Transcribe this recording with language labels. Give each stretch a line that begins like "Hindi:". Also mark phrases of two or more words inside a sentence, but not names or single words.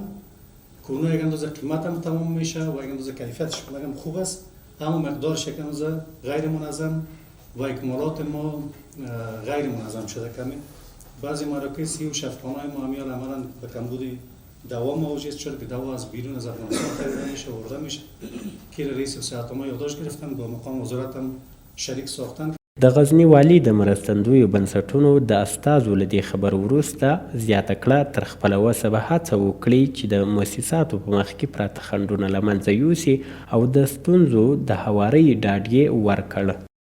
Persian: کرونا یک اندازه قیمت هم تمام میشه و یک اندازه کیفیتش هم خوب است، اما مقدارش یک اندازه غیر منظم و اکمالات ما غیر منظم شده. کمی بعضی مراکز و شفاخانه‌های ما همیال عملا به کمبود دوا موجود شد که دوا از بیرون از افغانستان خریده میشه و ورده میشه که رئیس صحت ما یادداشت گرفتن با مقام وزارت هم شریک ساختن.
Pashto: د غزني والي د مرستندویو بنسټونو د استازو له دې خبر وروسته زیاته کړه تر خپله وسه به هڅه وکړي چې د مؤسساتو په مخ کې پراته خنډونه له منځه یوسي او د ستونزو د هوارۍ ډاډ یې ورکړ.